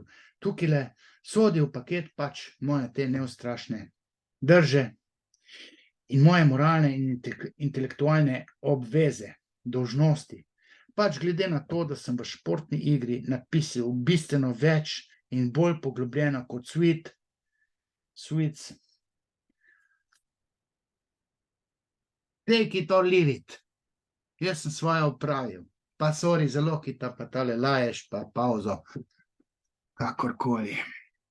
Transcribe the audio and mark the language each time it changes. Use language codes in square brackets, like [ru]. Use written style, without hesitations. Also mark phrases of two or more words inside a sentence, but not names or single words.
[sl] Tukajle sodi v paket pač moje te neustrašne drže in moje moralne in intelektualne obveze, dolžnosti. Pač glede na to, da sem v športni igri napisal bistveno več in bolj poglobljeno kot Sweets. [en] Take it or leave it. [sl] Jaz sem svoje opravil. Pa sorry za Lokita, pa tale laješ, pa pauzo. Kakorkoli.